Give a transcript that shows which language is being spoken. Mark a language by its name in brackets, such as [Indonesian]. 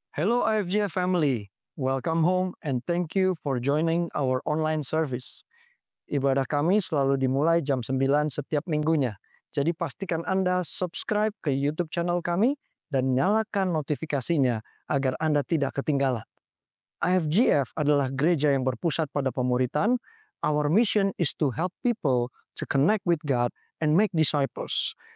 [English] Hello IFGF family, welcome home and thank you for joining our online service. [Indonesian] Ibadah kami selalu dimulai jam 9 setiap minggunya. Jadi pastikan Anda subscribe ke YouTube channel kami dan nyalakan notifikasinya agar Anda tidak ketinggalan. IFGF adalah gereja yang berpusat pada pemuritan. [English] Our mission is to help people to connect with God and make disciples.